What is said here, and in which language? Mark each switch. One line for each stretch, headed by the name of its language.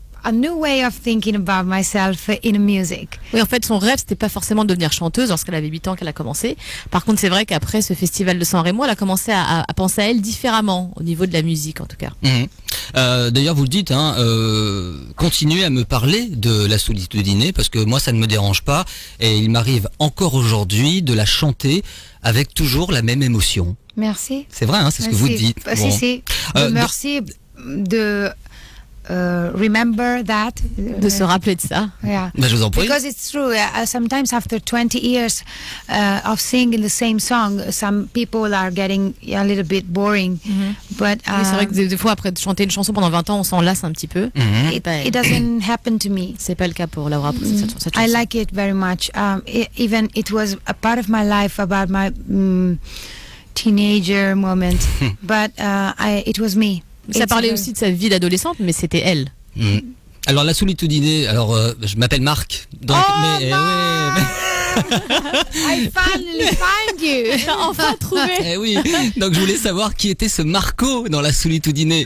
English: a new way of thinking about myself in music.
French: Oui, en fait, son rêve, c'était pas forcément de devenir chanteuse lorsqu'elle avait 8 ans qu'elle a commencé. Par contre, c'est vrai qu'après ce festival de San Remo, elle a commencé à penser à elle différemment, au niveau de la musique, en tout cas. D'ailleurs, vous le dites, hein, continuez à me parler de La Solitudine, parce que moi, ça ne me dérange pas, et il m'arrive encore aujourd'hui de la chanter avec toujours la même émotion. Merci. C'est vrai, hein, c'est ce que vous dites. Bon. Si. Merci de
English: remember that.
French: De se rappeler de ça.
English: Yeah.
French: Ben, je vous en prie.
English: Because it's true. Sometimes after 20 years of singing the same song, some people are getting a little bit boring. But
French: oui, c'est vrai que des fois, après de chanter une chanson pendant 20 ans, on s'en lasse un petit peu.
English: It doesn't happen to me.
French: C'est pas le cas pour Laura pour cette chanson.
English: I like it very much. Even it was a part of my life about my teenager moment, but it was me.
French: Ça parlait aussi de sa vie d'adolescente, mais c'était elle. Alors La Solitudine, je m'appelle Marc. Donc,
English: I finally find you.
French: J'ai enfin trouvé. Oui. Donc je voulais savoir qui était ce Marco dans La Solitudine.